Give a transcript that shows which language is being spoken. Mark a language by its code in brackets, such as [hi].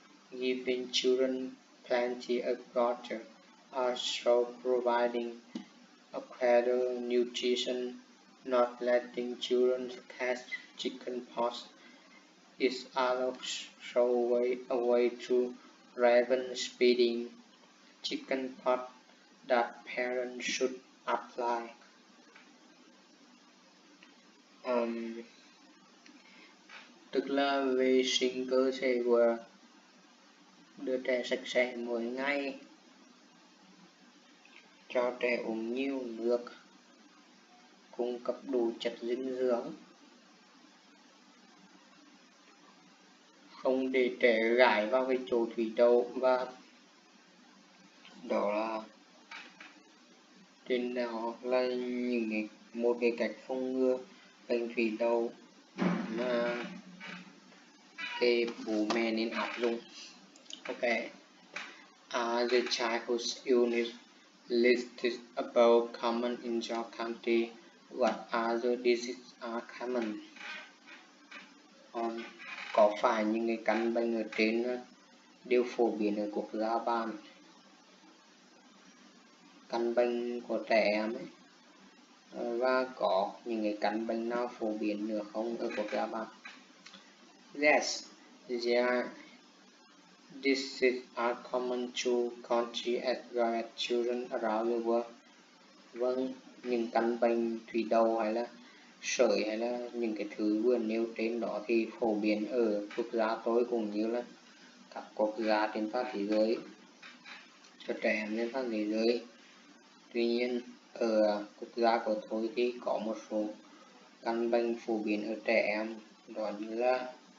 [en] Giving children plenty of water, also providing adequate nutrition, not letting children catch chickenpox is also a way to prevent spreading chickenpox that parents should apply. [vi] Tức là vệ sinh cơ thể của đứa trẻ sạch sẽ mỗi ngày, cho trẻ uống nhiều nước, cung cấp đủ chất dinh dưỡng, không để trẻ gãi vào cái chỗ thủy đậu, và đó là trên đó là một cái cách phòng ngừa bệnh thủy đậu mà cái bố mẹ nên áp dụng. [en] Okay. Are the childhood illness listed above common in your country? What other diseases are common? [vi] Có phải những cái căn bệnh ở trên đều phổ biến ở quốc gia bạn? Căn bệnh của trẻ em ấy, và có những cái căn bệnh nào phổ biến nữa không ở quốc gia bạn? [en] Yes, yeah. Diseases are common to countries as well as children around the world. [vi] Vâng, những căn bệnh thủy đậu hay là sởi hay là những cái thứ vừa nêu trên đó thì phổ biến ở quốc gia tôi cũng như là các quốc gia trên toàn thế giới, cho trẻ em trên toàn thế giới. Tuy nhiên ở quốc gia của tôi thì có một số căn bệnh phổ biến ở trẻ em, đó như là